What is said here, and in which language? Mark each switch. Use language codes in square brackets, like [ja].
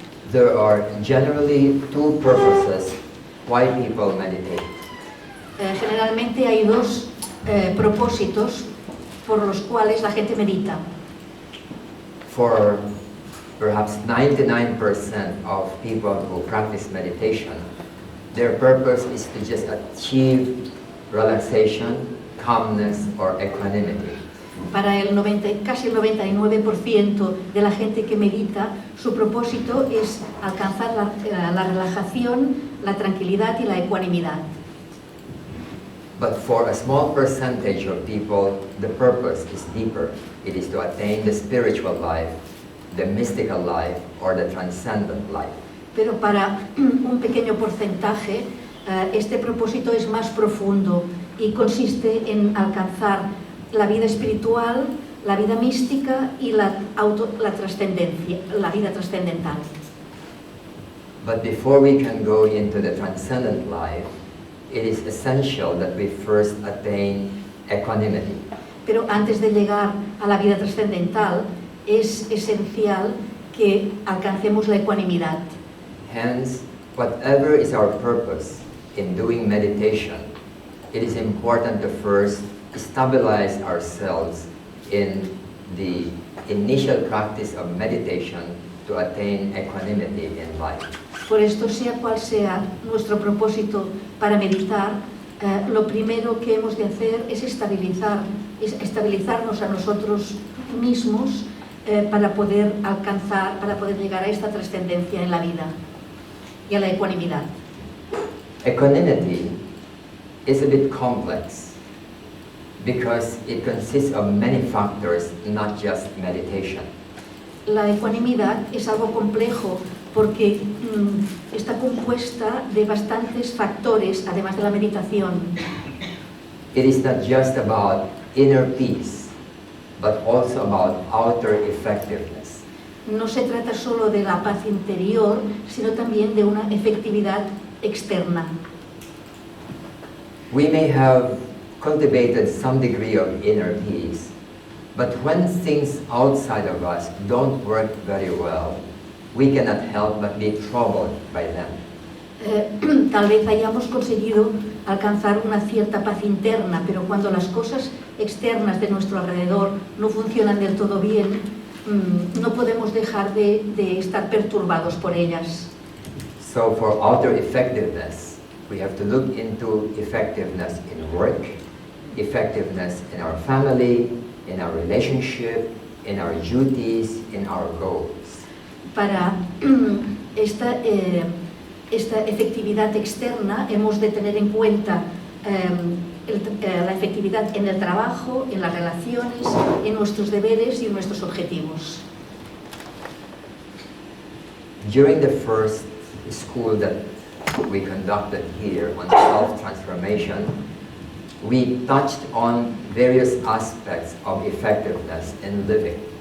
[en] There are generally two purposes why people meditate. [es] Generalmente hay dos propósitos por los cuales la gente medita. [en] For perhaps 99% of people who practice meditation, their purpose is to just achieve relaxation, calmness, or equanimity. [es] Para casi el 99% de la gente que medita, su propósito es alcanzar la relajación, la tranquilidad y la ecuanimidad. [en] But for a small percentage of people, the purpose is deeper. It is to attain the spiritual life, the mystical life, or the transcendent life. [es] Pero para un pequeño porcentaje, este propósito es más profundo y consiste en alcanzar la vida espiritual, la vida mística y la trascendencia, la vida trascendental. [en] But before we can go into the transcendent life, it is essential that we first attain equanimity. [es] Pero antes de llegar a la vida trascendental, es esencial que alcancemos la ecuanimidad. [en] Hence, whatever is our purpose in doing meditation, it is important to first stabilize ourselves in the initial practice of meditation to attain equanimity in life. [es] Por esto, sea cual sea nuestro propósito para meditar, lo primero que hemos de hacer es estabilizarnos a nosotros mismos para poder llegar a esta trascendencia en la vida y a la ecuanimidad. [en] Equanimity is a bit complex because it consists of many factors, not just meditation. [es] La ecuanimidad es algo complejo porque está compuesta de bastantes factores, además de la meditación. [en] It is not just about inner peace, but also about outer effectiveness. [es] No se trata solo de la paz interior, sino también de una efectividad externa. [en] We may have cultivated some degree of inner peace, but when things outside of us don't work very well, we cannot help but be troubled by them. [es] Tal vez hayamos conseguido alcanzar una cierta paz interna, pero cuando las cosas externas de nuestro alrededor no funcionan del todo bien, no podemos dejar de estar perturbados por ellas. [en] So for outer effectiveness, we have to look into effectiveness in work, effectiveness in our family, in our relationship, in our duties, in our goals. [es] Para esta efectividad externa hemos de tener en cuenta la efectividad en el trabajo, en las relaciones, en nuestros deberes y en nuestros objetivos. [en] During the first school that we conducted here on self-transformation, we touched on various aspects of effectiveness in living.